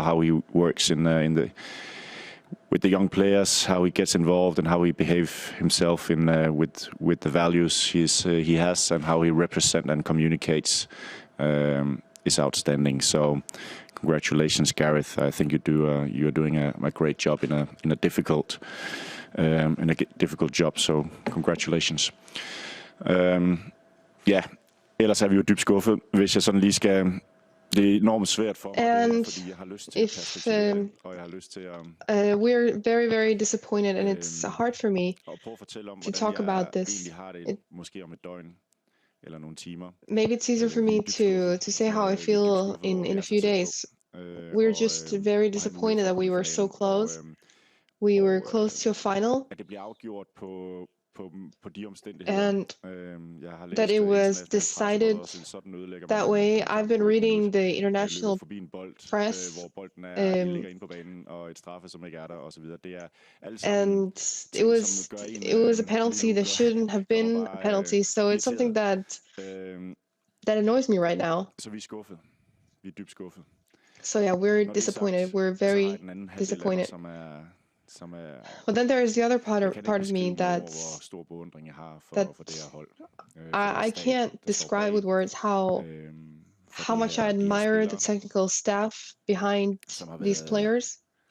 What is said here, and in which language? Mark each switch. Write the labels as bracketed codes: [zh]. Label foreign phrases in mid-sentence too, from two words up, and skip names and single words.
[en] How he works with the young players, how he gets involved, and how he behaves himself with the values he has, and how he represents and communicates is outstanding. So, congratulations, Gareth. I think you're doing a great job in a difficult job. So, congratulations. [da] Ja, ellers er vi jo dybt skuffet, hvis jeg sådan lige skal. Det er enormt svært for mig, fordi jeg har lyst til at perspektivere, og jeg har lyst til at [en] we're very, very disappointed, and it's hard for me to talk about this. [da] Måske om et døgn eller nogle timer. [en] Maybe it's easier for me to say how I feel in a few days. We're just very disappointed that we were so close. We were close to a final. [da] At det bliver afgjort på de omstændigheder. [en] And that it was decided that way. I've been reading the international press, and it was a penalty that shouldn't have been a penalty. So it's something that annoys me right now. [da] Så vi er skuffet. Vi er dybt skuffet. [en] So yeah, we're disappointed. We're very disappointed. But then there is the other part of me that I can't describe with words how much I admire the technical staff behind these players.